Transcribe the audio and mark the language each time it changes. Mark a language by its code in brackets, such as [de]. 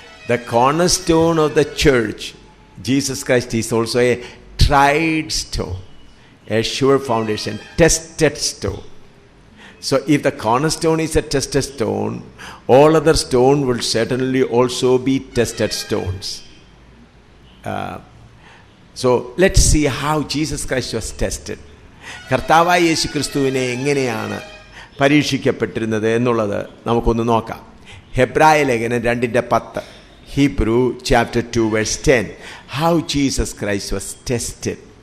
[en] The cornerstone of the church, Jesus Christ, is also a tried stone, a sure foundation, tested stone. So if the cornerstone is a tested stone, all other stone will certainly also be tested stones. So let's see how Jesus Christ was tested. [ml] കർത്താവായ യേശു ക്രിസ്തുവിനെ എങ്ങനെയാണ് പരീക്ഷിക്കപ്പെട്ടിരുന്നത് എന്നുള്ളത് നമുക്കൊന്ന് നോക്കാം. [en] ഹെബ്രായ ലേഖനം 2:10. Hebrew chapter 2 verse 10. How Jesus Christ was tested.